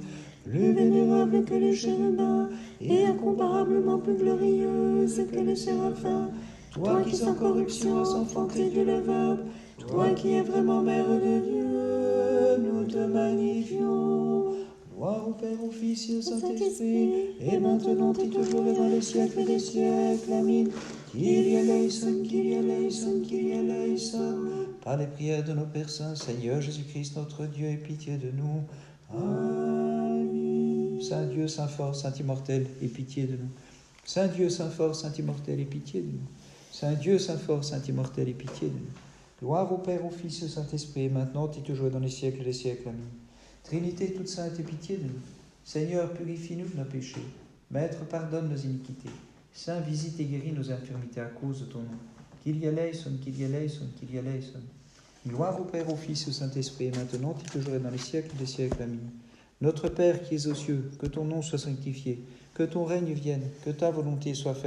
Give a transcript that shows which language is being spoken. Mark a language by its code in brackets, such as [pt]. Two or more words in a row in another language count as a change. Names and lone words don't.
[fr] Plus vénérable que les chérubins, et incomparablement plus glorieuse que les séraphins, toi qui sans corruption as enfanté Dieu le Verbe, toi qui es vraiment Mère de Dieu, nous te magnifions. Gloire au Père, au Fils et au Saint-Esprit, et maintenant et toujours et dans les siècles des siècles. Amen. [el] Κύριε ελέησον, Κύριε ελέησον, Κύριε ελέησον. [fr] Par les prières de nos Pères saints, Seigneur Jésus-Christ, notre Dieu, aie pitié de nous. Amen. Saint Dieu, Saint fort, Saint immortel, aie pitié de nous. Saint Dieu, Saint fort, Saint immortel, aie pitié de nous. Saint Dieu, Saint fort, Saint immortel, aie pitié de nous. Gloire au Père, au Fils et au Saint-Esprit, et maintenant et toujours dans les siècles des siècles. Amen. Trinité toute sainte, aie pitié de nous. Seigneur, purifie-nous de nos péchés. Maître, pardonne nos iniquités. Saint, visite et guéris nos infirmités à cause de ton nom. [el] Κύριε ελέησον, Κύριε ελέησον, Κύριε ελέησον. [fr] Gloire au Père, au Fils et au Saint-Esprit, et maintenant et toujours et dans les siècles des siècles. Amen. Notre Père qui es aux cieux, que ton nom soit sanctifié, que ton règne vienne, que ta volonté soit faite